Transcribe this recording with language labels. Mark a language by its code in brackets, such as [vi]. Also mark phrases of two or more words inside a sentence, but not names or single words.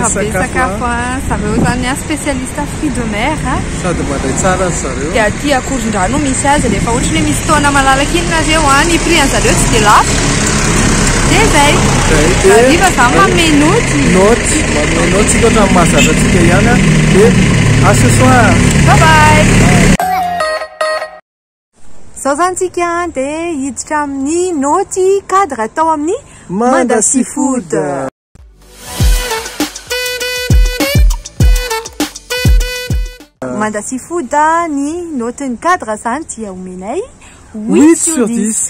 [mg] sakafo zareo zany [fr] spécialiste fruits de mer [mg] sady mandray tsara zareo. Dia aty akoron-drano misy azy rehefa ohatra hoe misy taona malalaka iny nareo ny prix an'zareo tsy dia lafo. Dia zay ariva zany manome noty ohatra ny mahazatra atsika ihany dia [fr] à ce soir. [en] Bye bye. [mg] Zao zany tsika dia hiditra amin'ny noty cadre atao amin'ny Manda Seafood. Manda Seafood ny notin'ny cadre zany dia omenay 8 sur 10.